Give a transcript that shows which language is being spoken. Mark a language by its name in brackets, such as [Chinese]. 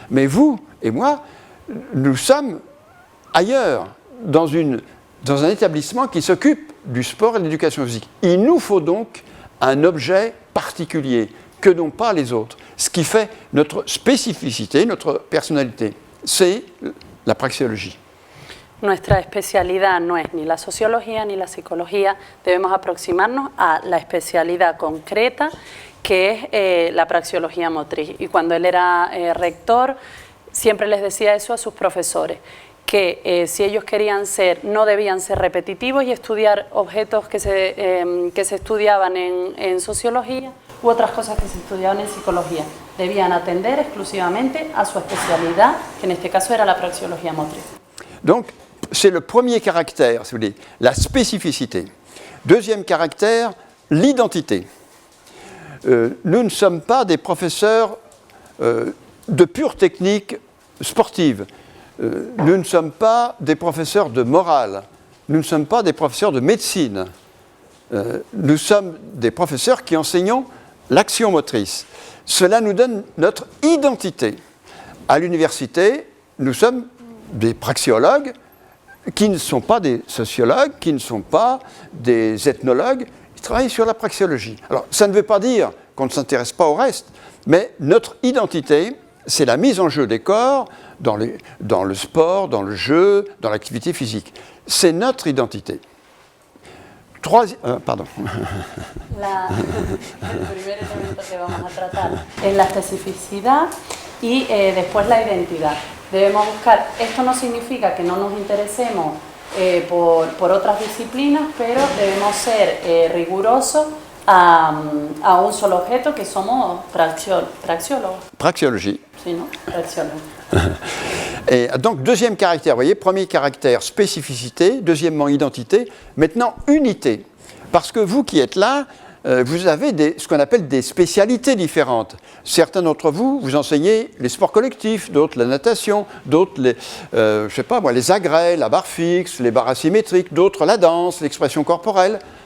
[French] Mais vous et moi, nous sommes ailleurs, dans un établissement qui s'occupe du sport et de l'éducation physique. Il nous faut donc un objet particulier que n'ont pas les autres. Ce qui fait notre spécificité, notre personnalité, c'est la praxéologie. [Spanish] Nuestra especialidad no es ni la sociología ni la psicología, debemos aproximarnos a la especialidad concreta que es la praxeología motriz. Y cuando él era rector, siempre les decía eso a sus profesores, que si ellos querían ser, no debían ser repetitivos y estudiar objetos que se estudiaban en sociología u otras cosas que se estudiaban en psicología. Debían atender exclusivamente a su especialidad, que en este caso era la praxeología motriz. [French] Donc, c'est le premier caractère, si vous voulez, la spécificité. Deuxième caractère, l'identité. Nous ne sommes pas des professeurs de pure technique sportive. Nous ne sommes pas des professeurs de morale. Nous ne sommes pas des professeurs de médecine. Nous sommes des professeurs qui enseignons l'action motrice. Cela nous donne notre identité. À l'université, nous sommes des praxéologues qui ne sont pas des sociologues, qui ne sont pas des ethnologues, ils travaillent sur la praxéologie. Alors, ça ne veut pas dire qu'on ne s'intéresse pas au reste, mais notre identité, c'est la mise en jeu des corps dans le sport, dans le jeu, dans l'activité physique. C'est notre identité. Pardon. [Spanish] El primer elemento que vamos a tratar es la especificidad y después la identidad. Debemos buscar, esto no significa que no nos interesemos por otras disciplinas, pero debemos ser rigurosos a un solo objeto que somos praxiólogos. [French] Praxéologie. [Spanish] Sí, ¿no? Praxiólogos. [French] Et donc, deuxième caractère, vous voyez, premier caractère, spécificité, deuxièmement, identité, maintenant, unité. Parce que vous qui êtes là, vous avez ce qu'on appelle des spécialités différentes. Certains d'entre vous, vous enseignez les sports collectifs, d'autres la natation, d'autres je sais pas moi, les agrès, la barre fixe, les barres asymétriques, d'autres la danse, l'expression corporelle.